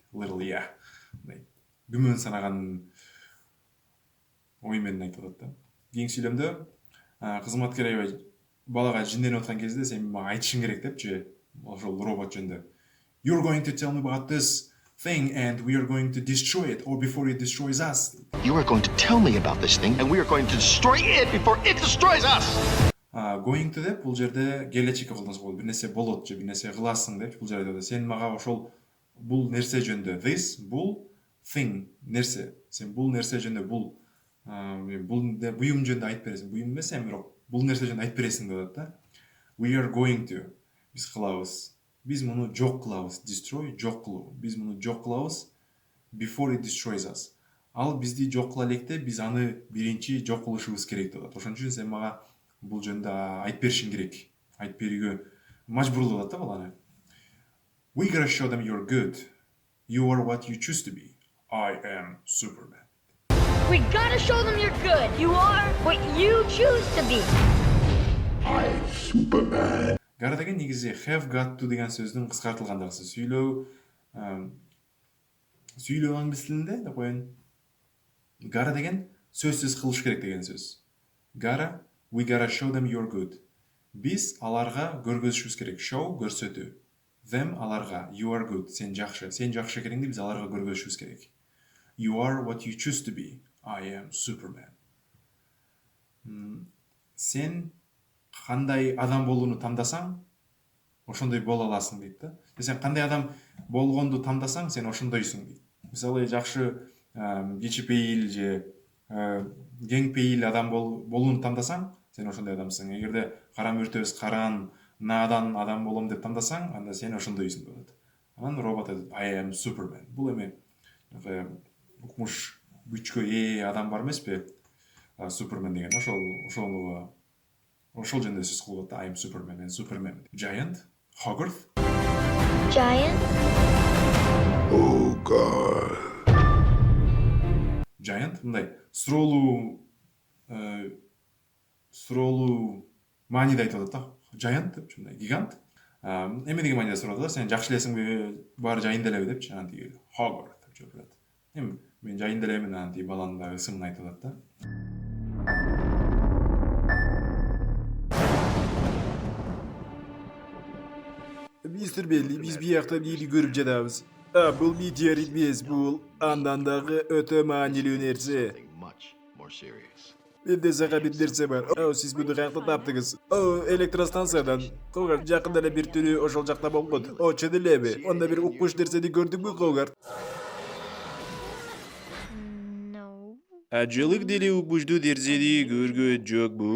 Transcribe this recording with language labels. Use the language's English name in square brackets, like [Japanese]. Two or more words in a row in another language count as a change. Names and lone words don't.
[English] Little, yeah. [Kyrgyz] Күмөн санаган ой менен айтып атат да. Кийинки сүйлөмдө кызматкер аябай балага жинденип аткан кезде сен мага айтышың керек депчи, ошол робот жөнүндө. [English] You're going to tell me about this thing and we are going to destroy it or before it destroys us. You are going to tell me about this thing, and we are going to destroy it before it destroys us. Going to [Kyrgyz] деп бул жерде келечекке колдонсо болот. Бир нерсе болот же бир нерсе кыласың деп бул жерде сен мага ошол бул нерсе жөнүндө, this бул thing нерсе. Сен бул нерсе жөнүндө бул буюм жөнүндө айтып бересиң. Буюм эмес, бирок бул нерсе жөнүндө айтып бересиң деп атат да. [English] We are going to. [Kyrgyz] Биз кылабыз. Биз муну жок кылабыз. Destroy жок кылуу. Биз муну жок кылабыз [English] before it destroys us. [Kyrgyz] Ал бизди жок кыла электе биз аны биринчи жок кылышыбыз керек деп атат. Ошон үчүн сен мага бул жөнүндө айтып беришиң керек. Айтып берүүгө мажбурлап атат да баланы. [English] We gotta show them you're good. You are what you choose to be. I am Superman. We gotta show them you're good. You are what you choose to be. I'm Superman. [Kyrgyz] Gotta деген негизи [English] have got to [Kyrgyz] деген сөздүн кыскартылгандагысы. Сүйлөө англис тилинде деп коеюн. Gotta деген сөзсүз кылыш керек деген сөз. [English] Gotta, we gotta show them you're good. [Kyrgyz] Биз аларга көргөзүшүбүз керек. Show көрсөтүү. [English] Them аларга, you are good. [Kyrgyz] Сен жакшы экениңди биз аларга көргөзүшүбүз керек. [English] You are what you choose to be. I am Superman. [Kyrgyz] Сен кандай адам болууну тандасаң, ошондой боло аласың дейт да. Сен кандай адам болгонду тандасаң, сен ошондойсуң дейт. Мисалы, жакшы кичипейил же кең пейил адам болууну тандасаң, сен ошондой адамсың. Эгерде кара мөртөбөз караан, наадан адам болом деп тандасаң, анда сен ошондойсуң деп атат. Анан робот айтат, [English] I am Superman. [Kyrgyz] Бул эми укмуш күчкө ээ адам бар эмеспи? Супермен деген ошол жөнүндө сөз кылып атат. [English] I'm Superman, [Kyrgyz] мен Супермен. [English] Giant, Hogarth, Giant? Oh, God. [Kyrgyz] Giant мындай суроолуу мааниде айтып атат да. Giant депчи, мындай гигант. Эме деген мааниде сурап атат да, сен жакшы элесиңби, баары жайында элеби депчи, анан тиги Hogarth деп жооп берет. Эми мен жайында элемин, анан тиги баланын дагы ысымын айтып атат да. Мистер Белли, биз биякта эмнени көрүп жатабыз? Бул метеорит эмес, бул андан дагы өтө маанилүү нерсе. [English] Something much more serious. [Kyrgyz] Менде сага бир нерсе бар. Сиз муну каякта таптыңыз? Электростанциядан. Когар жакында эле бир түрү ошол жакта болгон. Чын элеби? Онда бир укмуш нерсени көрдүңбү, Когар? [English] No. [Kyrgyz] Ажылык деле укмуштуу нерсени көргөн жокмун.